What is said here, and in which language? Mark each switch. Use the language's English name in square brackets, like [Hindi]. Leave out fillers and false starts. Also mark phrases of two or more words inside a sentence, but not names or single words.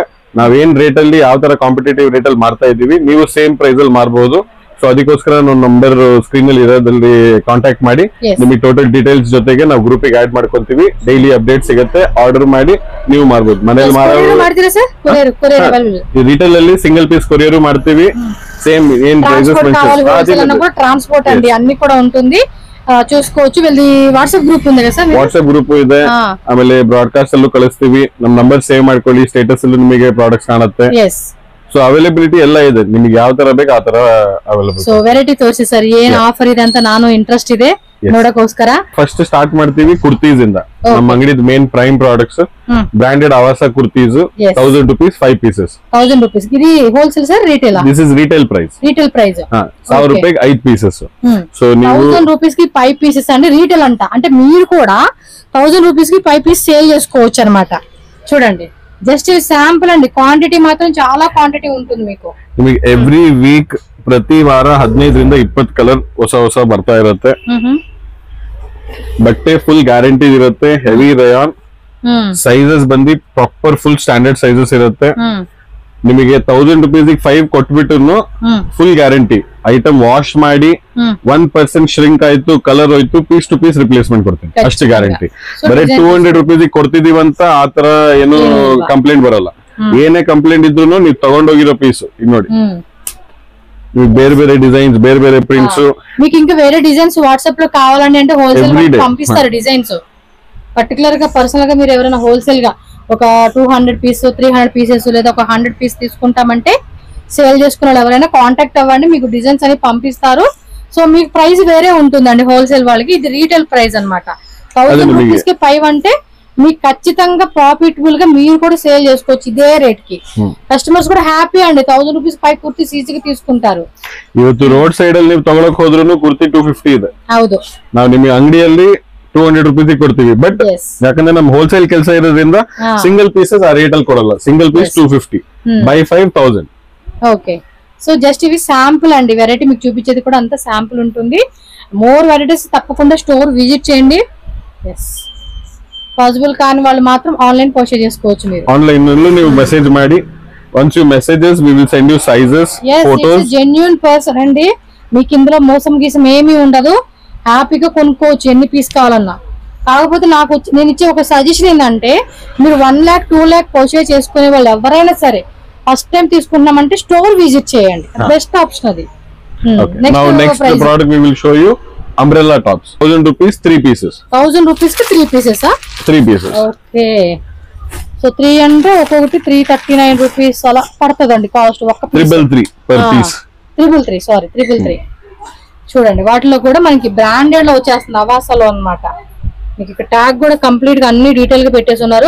[Kannada] ನಾವೇನ್ ರೇಟ್ ಅಲ್ಲಿ ಯಾವ ತರ [English] competitive rate [Kannada] ಅಲ್ಲಿ ಮಾರ್ತಾ ಇದೀವಿ, ನೀವು [English] same price [Kannada] ಅಲ್ಲಿ ಮಾರ್ಬೋದು. ಸೊ ಅದಕ್ಕೋಸ್ಕರ ನಾವು [English] number screen [Kannada] ಅಲ್ಲಿ ಇರೋದ್ರಲ್ಲಿ ಕಾಂಟ್ಯಾಕ್ಟ್ ಮಾಡಿ ನಿಮಗೆ [English] total details [Kannada] ಜೊತೆಗೆ ನಾವು ಗ್ರೂಪ್ ಗೆ ಆಡ್ ಮಾಡ್ಕೊಂತೀವಿ. [English] daily update [Kannada] ಸಿಗುತ್ತೆ. ಆರ್ಡರ್ ಮಾಡಿ ನೀವು ಮಾರ್ಬೋದು. ಮನೇಲಿ ರಿಟೇಲ್ ಅಲ್ಲಿ [English] single piece courier [Kannada] ಮಾಡ್ತೀವಿ. [Telugu] సేమ్ ఏం ప్రైసెస్ ట్రాన్స్పోర్ట్ అండి అన్ని కూడా ఉంటుంది. చూసుకోవచ్చు. వీళ్ళది వాట్సాప్ గ్రూప్ ఉంది కదా సార్? [Kannada] ವಾಟ್ಸ್ಆಪ್ ಗ್ರೂಪ್ ಇದೆ. ಆಮೇಲೆ ಬ್ರಾಡ್ಕಾಸ್ಟ್ ಅಲ್ಲೂ ಕಳಿಸ್ತೀವಿ. ನಮ್ ನಂಬರ್ ಸೇವ್ ಮಾಡ್ಕೊಳ್ಳಿ. ಸ್ಟೇಟಸ್ ಅಲ್ಲಿ ನಿಮಗೆ ಪ್ರಾಡಕ್ಟ್ಸ್ ಕಾಣುತ್ತೆ. ಸೊ ಅವೈಲಬಿಲಿಟಿ ಎಲ್ಲ ಇದೆ. ನಿಮ್ಗೆ ಯಾವ ತರ ಬೇಕು ಆ ತರ ಅವೈಲಬಲ್. ಸೊ ವೆರೈಟಿ ತೋರಿಸಿ ಸರ್, ಏನ್ ಆಫರ್ ಇದೆ ಅಂತ ನಾನು ಇಂಟ್ರೆಸ್ಟ್ ಇದೆ ನೋಡಕ್ಕೋಸ್ಕರ. [English] first start [Kannada] ಮಾಡ್ತೀವಿ ಕುರ್ತೀಸ್ ಇಂದ. ನಮ್ಮ ಅಂಗಡಿದ [English] main prime products branded [Kannada] ಆವಾಸ ಕುರ್ತೀಸ್ 1000 ರೂಪೀಸ್ 5 ಪೀಸಸ್. 1000 ರೂಪೀಸ್ ಇದು ಹೋಲ್ಸೇಲ್ ಸರ್? ರಿಟೇಲ್? [English] this is retail price. retail price [Telugu] 1000 రూపాయకి 5 పీసెస్. సో ನೀವು 1000 రూపీస్ కి 5 పీసెస్ అంటే రిటేల్ అంట. అంటే మీరు కూడా 1000 రూపీస్ కి 5 పీస్ సేల్ చేసుకోవచ్చు అన్నమాట. చూడండి, [English] just sample [Telugu] అండి. క్వాంటిటీ మాత్రం చాలా క్వాంటిటీ ఉంటుంది మీకు. [Kannada] ನಿಮಗೆ [English] every week [Kannada] ಪ್ರತಿ ವಾರ 15 ರಿಂದ 20 ಕಲರ್ ಹೊಸ ಬರ್ತಾ ಇರುತ್ತೆ. ಬಟ್ಟೆ [English] full guarantee [Kannada] ಇರುತ್ತೆ. [English] heavy rayon sizes [Kannada] ಬಂದು [English] proper full standard sizes [Kannada] ಇರುತ್ತೆ. ನಿಮಗೆ 1000 ರೂಪೀಸ್ 5 ಕೊಟ್ಬಿಟ್ಟು [English] full guarantee. item wash [Kannada] ಮಾಡಿ 1% ಶ್ರಿಂಕ್ ಆಯ್ತು, ಕಲರ್ ಹೋಯ್ತು, [English] piece to piece replacement [Kannada] ಕೊಡ್ತೀನಿ. ಅಷ್ಟು ಗ್ಯಾರಂಟಿ. ಬರೀ 200 ರೂಪೀಸ್ ಕೊಡ್ತಿದೀವಿ ಅಂತ ಆತರ ಏನು ಕಂಪ್ಲೇಂಟ್ ಬರಲ್ಲ. ಏನೇ ಕಂಪ್ಲೇಂಟ್ ಇದ್ರು ನೀವು ತಗೊಂಡೋಗಿರೋ ಪೀಸ್ ಇದು ನೋಡಿ. ಬೇರೆ ಬೇರೆ ಡಿಸೈನ್ಸ್, ಬೇರೆ ಬೇರೆ ಪ್ರಿಂಟ್ಸ್. [Telugu] మీకు ఇంకా వేరే డిజైన్స్ వాట్సాప్ లో కావాలండి అంటే హోల్సేల్ పంపిస్తారు డిజైన్స్. పర్టికులర్ గా పర్సనల్ గా మీరు ఎవరైనా హోల్సేల్ గా ఒక 200 పీస్ 300 పీసెస్ లేదా ఒక 100 పీస్ తీసుకుంటామంటే సేల్ చేసుకున్న వాళ్ళు ఎవరైనా కాంటాక్ట్ అవ్వండి. మీకు డిజైన్స్ అని పంపిస్తారు. సో మీకు ప్రైస్ వేరే ఉంటుందండి హోల్సేల్ వాళ్ళకి. ఇది రీటైల్ ప్రైస్ అన్నమాట. 1000 రూపీస్ కి 5 అంటే మీకు ఖచ్చితంగా ప్రాఫిటబుల్ గా మీరు కూడా సేల్ చేసుకోవచ్చు ఇదే రేట్ కి. కస్టమర్స్ కూడా హ్యాపీ అండి. 1000 రూపీస్ 5 కుర్తీస్ ఈజీగా తీసుకుంటారు. [Kannada] ಇವತ್ತು [English] road side [Kannada] ಅಲ್ಲಿ ನೀವು ತಗೊಳಕ್ ಹೋದ್ರೂ ಕುರ್ತಿ 250 ಇದೆ. ಹೌದು, ನಾವು ನಿಮಗೆ ಅಂಗಡಿಯಲ್ಲಿ 200 ರೂಪೀಸ್ ಕೊಡ್ತೀವಿ. ಬಟ್ ಯಾಕಂದ್ರೆ ನಮ್ ಹೋಲ್ಸೇಲ್ ಕೆಲಸ ಇರೋದ್ರಿಂದ [English] single pieces [Kannada] ಆ ರೇಟ್ ಅಲ್ಲಿ ಕೊಡಲ್ಲ. ಸಿಂಗಲ್ ಪೀಸ್ 250 ಬೈ 5000. [Telugu] ఓకే. సో జస్ట్ ఇవి శాంపుల్ అండి. వెరైటీ మీకు చూపించేది కూడా అంత శాంపుల్ ఉంటుంది. [English] more varieties [Telugu] తప్పకుండా [English] store visit [Telugu] చేయండి. పాసిబుల్ కాని వాళ్ళు మాత్రం [English] online purchase [Telugu] చేసుకోవచ్చు. మీరు ఆన్లైన్ లో [Kannada] ನೀವು ಮೆಸೇಜ್ ಮಾಡಿ [English] Once you message us, we will send you sizes, photos. genuine person [Telugu] అండి, మీకు ఇందులో మోసం గీసం ఏమీ ఉండదు, హ్యాపీగా కొనుక్కోవచ్చు ఎన్ని పీస్ కావాలన్నా. కాకపోతే నేను ఇచ్చే ఒక సజెషన్ ఏంటంటే, మీరు 1 lakh 2 lakh పర్చేజ్ చేసుకునే వాళ్ళు ఎవరైనా సరే [English] first time [Telugu] తీసుకున్నామంటే [English] store visit [Telugu] చేయండి, [English] best option [Telugu] అది. [English] Now next product we will show you umbrella tops. 1000 rupees 3 pieces. 1000 rupees కి 3 pieces. 3 pieces. [Telugu] ఓకే, సో 3 అంటే ఒక్కొక్కటి 339 రూపీస్ అలా పడుతుందండి కాస్ట్. ఒక [English] 333 per piece. [Telugu] 333 చూడండి. వాటిలో కూడా మనకి బ్రాండెడ్ లో వచ్చేస్తుంది, అవాసాలో అన్నమాట. మీకు ఇక్కడ ట్యాగ్ కూడా కంప్లీట్ గా అన్ని డీటెయిల్ గా పెట్టేసి ఉన్నారు.